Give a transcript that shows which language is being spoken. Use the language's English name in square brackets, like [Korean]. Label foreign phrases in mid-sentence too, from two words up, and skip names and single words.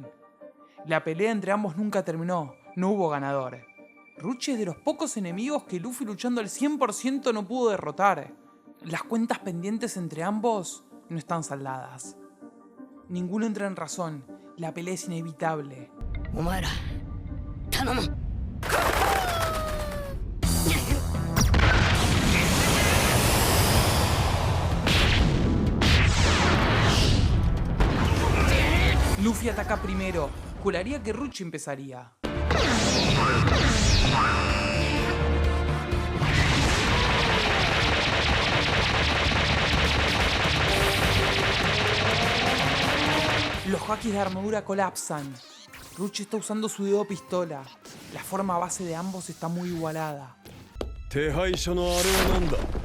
[Spanish] La pelea entre ambos nunca terminó, no hubo ganador. Orochi es de los pocos enemigos que Luffy luchando al 100% no pudo derrotar. Las cuentas pendientes entre ambos no están saldadas. Ninguno entra en razón, la pelea es inevitable. [Japanese] お前ら、頼む. [Spanish] Luffy ataca primero, juraría que Orochi empezaría. Los hakis de armadura colapsan. Orochi está usando su dedo pistola. La forma base de ambos está muy igualada. [Japanese] 手配書のあれは何だ?